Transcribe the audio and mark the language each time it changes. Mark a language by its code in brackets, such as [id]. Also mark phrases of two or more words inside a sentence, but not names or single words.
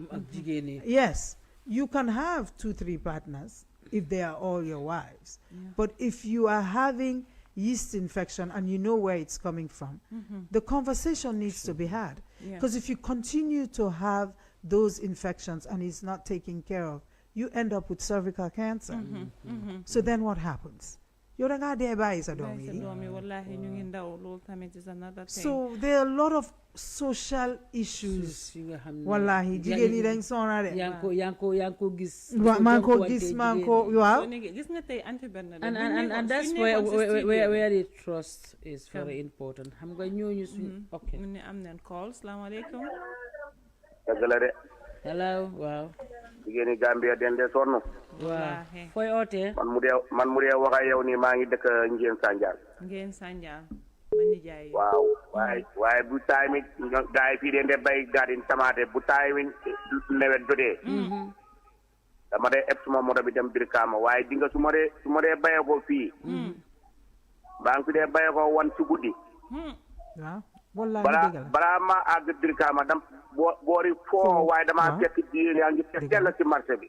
[en] Yes, you can have 2-3 partners. If they are all your wives. But if you are having yeast infection and you know where it's coming from, the conversation needs to be had. Because if you continue to have those infections and it's not taken care of, you end up with cervical cancer. So then what happens? So there are a lot of social issues. [wo] Wallahi, jigéen yi dañ sonna de. Yanko gis. Manko gis manko waaw. [en] And that's where the trust is very important. [wo] Xam nga ñooñu suñu. Okay. Mu ne am nañ call. Salaamaaleykum. [en] Hello, wow. [wo] Jigéen yi Gambia den de sonn. Waaw. Fooy ootee. man mu dee wax ak yow nii maa ngi dëkk Ngeen Sanjal. waaw waaye bu taay mi gaa yi fii de bay garden tamaate bu taay mi nawet jotee dama dee eb suma moto bi dem Brikama waaye di nga su ma dee bayee ko fii baa ngi fi dee bayee ko wan ci guddi balaa ma àgg Brikama dam boori foo waaye damaa fekk jigéen yaa ngi fekk dell ci marché bi